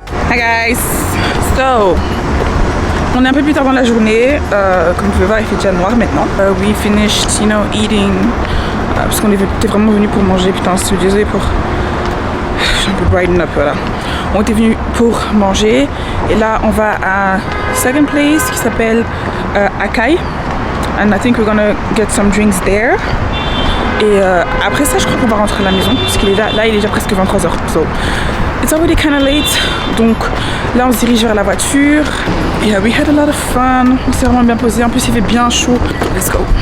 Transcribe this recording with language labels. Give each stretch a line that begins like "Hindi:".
English: Hi guys,
French: so on est un peu plus tard dans la journée, comme vous pouvez voir il fait déjà noir maintenant.
English: We finished, eating,
French: parce qu'on était vraiment venus pour manger, putain je suis désolée pour... Je suis un peu
English: brighten up,
French: voilà. On était venus pour manger et là on va à
English: second place
French: qui s'appelle Akai.
English: And I think we're gonna get some drinks there.
French: Et après ça je crois qu'on va rentrer à la maison parce qu'il est là il est déjà presque 23h.
English: So it's already kind of late.
French: Donc là on se dirige vers la voiture.
English: Yeah, we had a lot of fun.
French: On s'est vraiment bien posé. En plus il fait bien chaud.
English: Let's go.